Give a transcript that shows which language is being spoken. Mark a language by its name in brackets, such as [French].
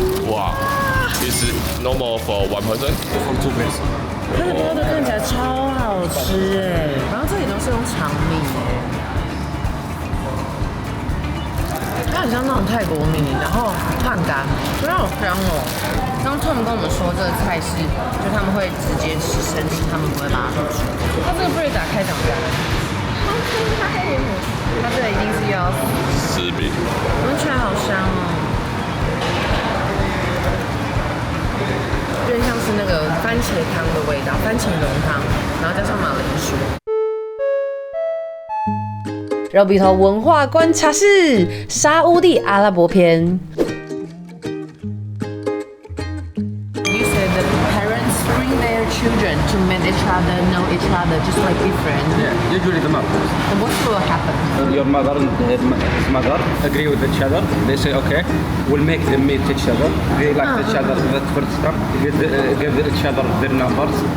[English] 哇 ，This is normal for one person from 2 person。 [Chinese] 它的包都看起来超好吃哎，然后这里都是用长米哎。它很像那种泰国米，然后汉干，非常好香哦。刚 Tom 跟我们说，这个菜是就他们会直接吃生吃，他们不会把它煮熟。它这个 bread 打开长这样，好可爱哦！它这个一定是要吃饼，闻起来好香哦，有点像是那个番茄汤的味道，番茄浓汤，然后加上马铃薯。肉笔头文化观察室，沙烏地阿拉伯篇。 [English] You said the parents bring their children to meet each other, know each other, just like different. Yeah, usually the mother. And what will happen? Your mother and his mother agree with each other. They say, okay, we'll make them meet each other. They like each other that first time. Give each other their numbers.